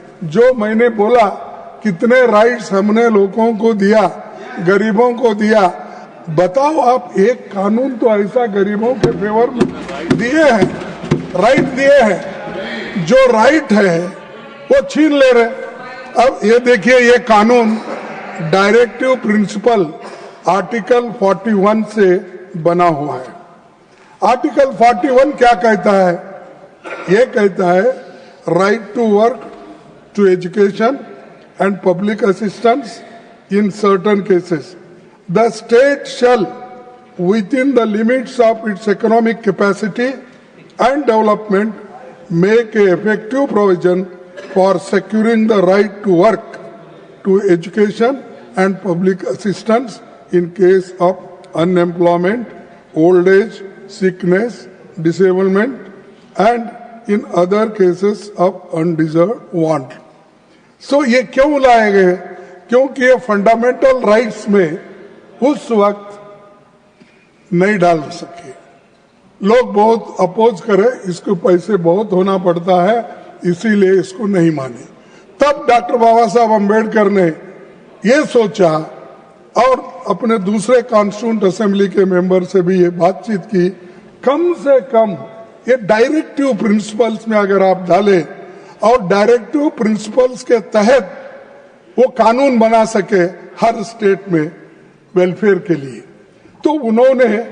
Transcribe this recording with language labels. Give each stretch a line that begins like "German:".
Hindi: जो मैंने बोला कितने राइट्स हमने लोगों को दिया, गरीबों को दिया, बताओ आप एक कानून तो ऐसा गरीबों के फेवर में दिए हैं, राइट दिए हैं। जो राइट है वो छीन ले रहे। अब ये देखिए, ये कानून डायरेक्टिव प्रिंसिपल आर्टिकल 41 से बना हुआ है। आर्टिकल 41 क्या कहता है? ये कहता है
English: Right to work, to education and public assistance in certain cases the state shall within the limits of its economic capacity and development make a effective provision for securing the right to work, to education and public assistance in case of unemployment, old age, sickness, disablement and in other cases of undeserved want.
Hindi: So ये क्यों लाए गए? क्योंकि ये fundamental rights में उस वक्त नहीं डाल सके। लोग बहुत अपोज करे, इसको पैसे बहुत होना पड़ता है, इसीलिए इसको नहीं माने। तब डॉक्टर बाबा साहब अम्बेडकर ने ये सोचा और अपने दूसरे कॉन्स्टिट्यूंट असेंबली के मेंबर से भी ये बातचीत की, कम से कम ये डायरेक्टिव प्रिंसिपल्स में अगर आप डालें और डायरेक्टिव प्रिंसिपल्स के तहत वो कानून बना सके हर स्टेट में वेलफेयर के लिए, तो उन्होंने